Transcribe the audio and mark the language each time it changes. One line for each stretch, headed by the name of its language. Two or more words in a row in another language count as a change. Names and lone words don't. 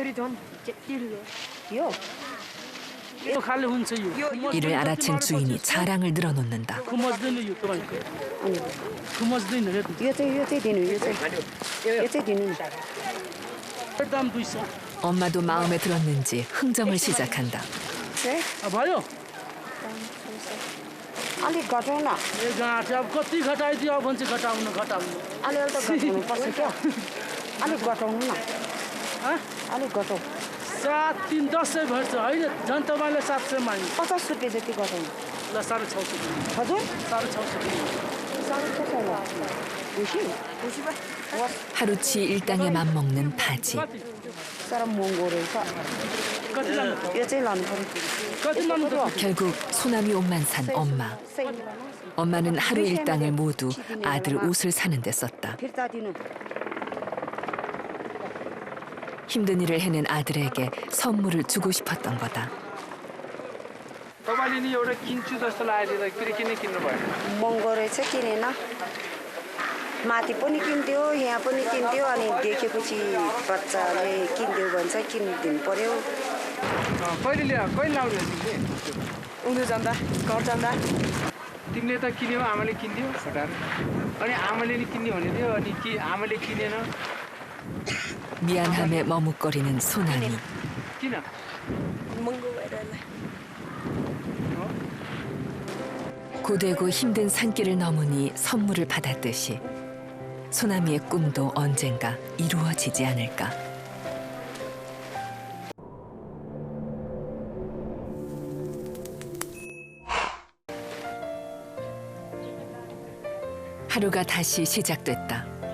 Korean: 이를 알아챈 주인이 자랑을 늘어놓는다. 엄마도 마음에 들었는지 흥정을 시작한다.
Nepali: अलिक घटाउन कति घटाइदियो भन्छ घटाउनु घटाउनु अलिअलि त घटाउनुपर्छ क्या अलिक घटाउनु न अलिक घटाउ 7 3 10 भर्छ होइन झन् तपाईँले 700 माग्नु 50 रुपियाँ जति घटाउनु ल 650 हजुर 650
Korean: 하루치 일당에 맘먹는 바지.
Nepali: साह्रो महँगो रहेछ यो चाहिँ लानु पर्यो
Korean: 결국 소나미 옷만 산 엄마. 엄마는 하루 일당을 모두 아들 옷을 사는 데 썼다.
Nepali: फिर्ता दिनु
Korean: 힘든 일을 해낸 아들에게 선물을 주고 싶었던 거다.
Nepali: तपाईँले नि एउटा किन्छु जस्तो लागेको थियो त फेरि किन किन्नु भयो महँगो रहेछ किनेन माथि पनि किन्थ्यो यहाँ पनि किन्थ्यो अनि देखेपछि बच्चाले किन्थ्यो भन्छ किनिदिनु पर्यो कहिले लाउने तिमीले उँधो जाँदा घर जाँदा तिमीले त किन्यौ आमाले किनिदियो फटाएर अनि आमाले नि किन्ने भने थियो अनि आमाले किनेन
Korean: 미안함에 머뭇거리는 소남이.
Nepali: किन महँगो भएर यसलाई
Korean: 고되고 힘든 산길을 넘으니 선물을 받았듯이 소남이의 꿈도 언젠가 이루어지지 않을까. 하루가 다시 시작됐다.